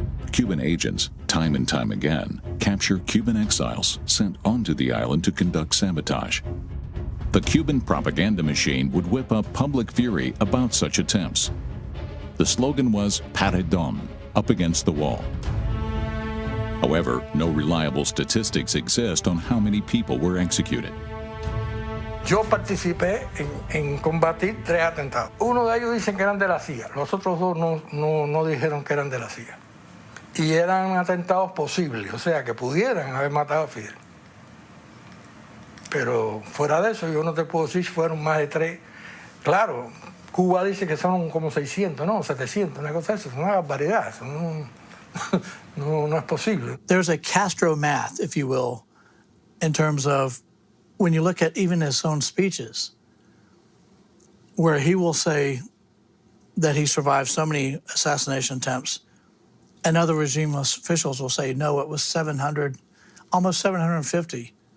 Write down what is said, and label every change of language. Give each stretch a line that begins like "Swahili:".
English: Cuban agents, time and time again, capture Cuban exiles sent onto the island to conduct sabotage. The Cuban propaganda machine would whip up public fury about such attempts. The slogan was "Paredón," up against the wall. However, no reliable statistics exist on how many people were executed.
Spanish: Yo participé en combatir 3 atentados. Uno de ellos dicen que eran de la CIA. Los otros 2 no dijeron que eran de la CIA. Y eran atentados posibles, o sea, que pudieran haber matado a Fidel. Pero fuera de eso, yo no te puedo decir si fueron más de 3. Claro, Cuba dice que son como 600, no, 700, una cosa de eso. Es una barbaridad, eso no es posible.
English: There's a Castro math, if you will, in terms of when you look at even his own speeches. where he will say that he survived so many assassination attempts, and other regime officials will say, no, it was 700, almost 750.